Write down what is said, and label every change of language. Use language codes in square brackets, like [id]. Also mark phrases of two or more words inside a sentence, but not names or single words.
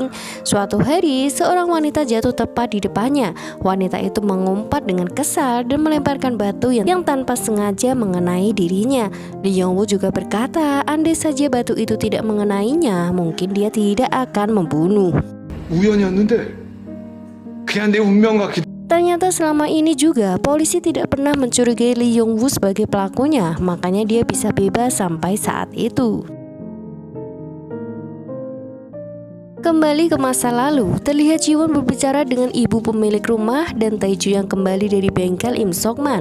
[id] Suatu hari seorang wanita jatuh tepat di depannya. Wanita itu mengumpat dengan kesal dan melemparkan batu yang tanpa sengaja mengenai dirinya. Lee Young Woo juga berkata, andai saja batu itu tidak mengenainya, mungkin dia tidak akan membunuh. [ko] 우연이었는데 그냥 내 운명 같기도. [id] Ternyata selama ini juga polisi tidak pernah mencurigai Lee Young Woo sebagai pelakunya, makanya dia bisa bebas sampai saat itu. Kembali ke masa lalu, terlihat Jiwon berbicara dengan ibu pemilik rumah dan Taeju yang kembali dari bengkel Im Sok-man.